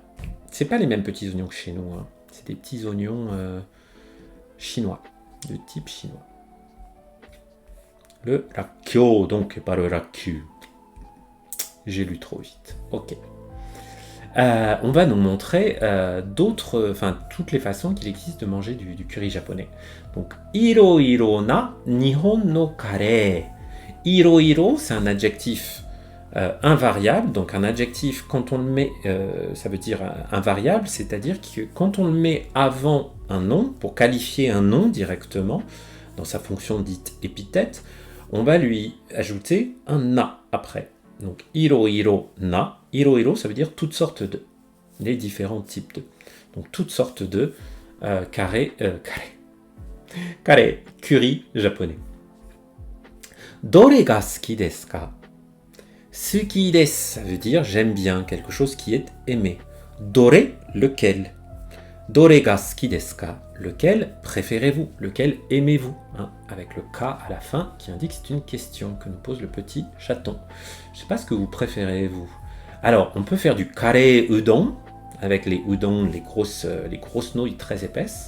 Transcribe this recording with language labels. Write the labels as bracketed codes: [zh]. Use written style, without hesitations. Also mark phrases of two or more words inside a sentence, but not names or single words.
[fr] C'est pas les mêmes petits oignons que chez nous, hein. C'est des petits oignons chinois, de type chinois. Le rakkyo, donc, pas le rakkyu. J'ai lu trop vite. Ok. On va nous montrer toutes les façons qu'il existe de manger du curry japonais. Donc, [ja] いろな日本のカレー. [fr] Iro, c'est un adjectif invariable. Donc, un adjectif, quand on le met, ça veut dire invariable, c'est-à-dire que quand on le met avant un nom, pour qualifier un nom directement, dans sa fonction dite épithète, on va lui ajouter un na après. Donc, [ja] いろな. [fr] Iro, ça veut dire toutes sortes de. Les différents types de. Donc, toutes sortes de curry japonais. [ja] どれが好きですか? 好きです, [fr] ça veut dire j'aime bien, quelque chose qui est aimé. Dore, lequel? [ja] どれが好きですか? [fr] Lequel préférez-vous? Lequel aimez-vous, hein, avec le ka à la fin qui indique que c'est une question que nous pose le petit chaton. Je ne sais pas ce que vous préférez, vous. Alors, on peut faire du [ja] カレーうどん, [fr] avec les udon, les grosses nouilles très épaisses.